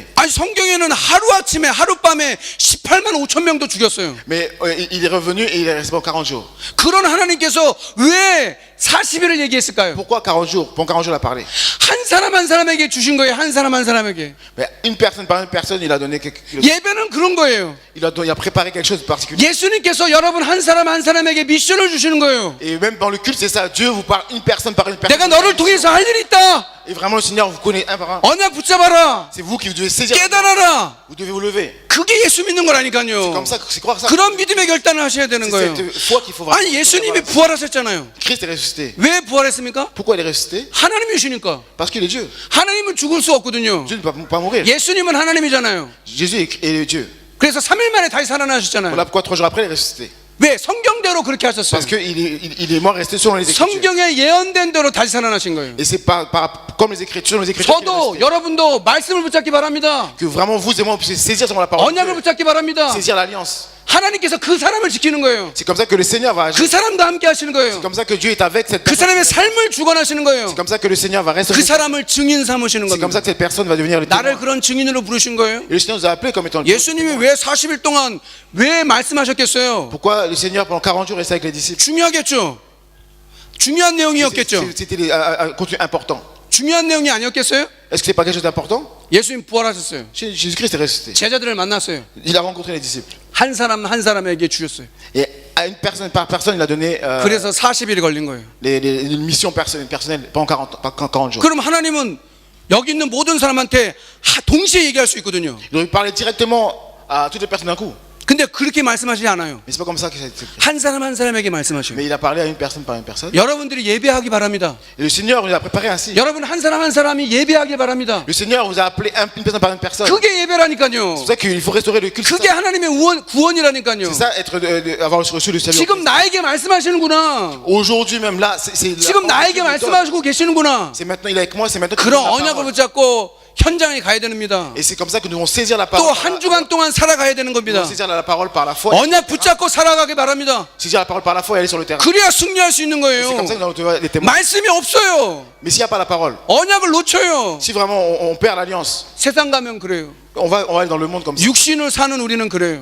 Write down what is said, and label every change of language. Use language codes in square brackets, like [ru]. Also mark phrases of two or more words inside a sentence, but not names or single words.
[ko] 아니 성경에는 하루아침에 하룻밤에 18만 5천 명도 죽였어요. [fr] Mais il est revenu et il est resté pendant 40 jours. [ko] 그런 하나님께서 왜 40일을 얘기했을까요? [fr] Pourquoi 40 jours? Pendant 40 jours, il a parlé. [ko] 한 사람 한 사람에게 주신 거예요. 한 사람 한 사람에게. [fr] Mais une personne par une personne, il a donné [ko] 예배는 그런 거예요. [fr] il a préparé quelque chose de particulier. [ko] 예수님께서 여러분 한 사람 한 사람에게 미션을 주시는 거예요. [fr] Et même dans le culte, c'est ça. Dieu vous parle une personne par une personne. [ko] 내가 너를 통해서 할 일이 있다. [fr] Et vraiment, le Seigneur vous connaît un par un. [ko] 언약 붙잡아라. [fr] C'est vous qui devez saisir. [ko] 깨달아라. [fr] Vous devez vous lever. [ko] 그게 예수 믿는 [fr] C'est [ko] 거라니까요. [fr] comme ça, c'est croire ça. [ko] 그런 믿음의 결단을 하셔야 되는 [fr] C'est [ko] 거예요. [fr] cette foi qu'il faut vraiment. [ko] 아니 예수님이 부활하셨잖아요. [fr] Christ est ressuscité. [ko] 왜 부활했습니까? [fr] Pourquoi il est ressuscité? [ko] 하나님이시니까. [fr] Parce qu'il est Dieu. [ko] 하나님은 죽을 수 없거든요. [fr] Dieu ne peut pas mourir. [ko] 예수님은 하나님이잖아요. [fr] Jésus est Dieu. [ko] 그래서 3일 만에 다시 [fr] Voilà [ko] 살아나셨잖아요. [fr] pourquoi 3 jours après, il est ressuscité. [ko] 왜? 성경대로 그렇게 하셨어요. [fr] Parce qu'il est mort resté selon les Écritures. [ko] 성경에 예언된 대로 다시 살아나신 거예요. [fr] Et c'est comme les Écritures, selon les Écritures qu'il est [ko] 저도 [fr] ressusté. [ko] 여러분도 말씀을 붙잡기 바랍니다. [fr] Que vraiment vous et moi, on puisse saisir sur la parole de [ko] 언약을 [fr] Dieu. [ko] 붙잡기 바랍니다. [fr] Saisir l'alliance. [ko] 하나님께서 그 사람을 지키는 거예요. [fr] C'est comme ça que le Seigneur va agir. [ko] 그 사람과 함께 하시는 [fr] C'est [ko] 거예요. [fr] comme ça que Dieu est avec cette [ko] 그 [fr] personne. [ko] 사람의 삶을 주관하시는 거예요. [fr] C'est comme ça que le Seigneur va rester. [ko] 그 사람을 증인 삼으시는 [fr] C'est comme ça [ko] 겁니다. [fr] que cette personne va devenir le [ko] 나를 [fr] témoin. [ko] 그런 증인으로 부르신 거예요. [fr] Et le Seigneur nous a appelés comme étant le [ko] 예수님이 왜 40일 동안 왜 말씀하셨겠어요? [fr] Pourquoi le Seigneur pendant 40 jours restait avec les disciples? [ko] 중요하겠죠. 중요한 내용이었겠죠. [fr] C'était un contenu important. [ko] 중요한 내용이 아니었겠어요? [fr] Est-ce que c'est pas quelque chose d'important? [ko] 예수님 부활하셨어요. [fr] Jésus-Christ est ressuscité. [ko] 제자들을 만났어요. [fr] Il a rencontré les disciples. [ko] 한 사람 한 사람에게 주셨어요. [fr] Et à une personne par personne, il a donné [ko] 그래서 40일이 걸린 거예요. [fr] les missions personnelles pendant 40 jours. [ko] 그럼 하나님은 여기 있는 모든 사람한테 동시에 얘기할 수 있거든요. [fr] Il aurait pu parler directement à toutes les personnes d'un coup. [ko] 근데 그렇게 말씀하시지 않아요. [fr] Mais c'est pas comme ça que ça a été fait. [ko] 한 사람 한 사람에게 말씀하셔요. [fr] Mais il a parlé à une personne par une personne. [ko] 여러분들이 예배하기 바랍니다. [fr] Et le Seigneur nous a préparé ainsi. [ko] 여러분 한 사람 한 사람이 예배하기 바랍니다. [fr] Le Seigneur vous a appelé une personne par une personne. [ko] 그게 [fr] C'est [ko] 예배라니까요. [fr] pour ça qu'il faut restaurer le culte. [ko] 그게 하나님의 구원이라니까요. [fr] C'est ça, avoir reçu le salut. [ko] 지금 나에게 말씀하시는구나. [fr] Aujourd'hui même là, [ko] 지금 나에게 말씀하시고 계시는구나. [fr] c'est maintenant il est avec moi, c'est maintenant que [ko] 그런 [fr] nous avons la [ko] 언약을 [fr] parole. [ko] 붙잡고 현장에 가야 됩니다. [fr] Et c'est comme ça que nous devons saisir la [ko] 또 [fr] parole. [ko] 한 주간 동안 살아가야 되는 [fr] Nous [ko] 겁니다. [fr] devons saisir la parole par la foi. [ko] 언약 붙잡고 살아가게 바랍니다. [fr] Saisir la parole par la foi et aller sur le terrain. [ko] 그래야 승리할 수 있는 [fr] C'est comme ça [ko] 거예요. [fr] que nous allons être les témoins. [ko] 말씀이 없어요. [fr] Mais s'il n'y a pas la parole, [ko] 언약을 놓쳐요. [fr] si vraiment on perd l'alliance, [ko] 세상 가면 그래요. [fr] on va aller dans le monde comme ça. [ko] 육신을 사는 우리는 그래요.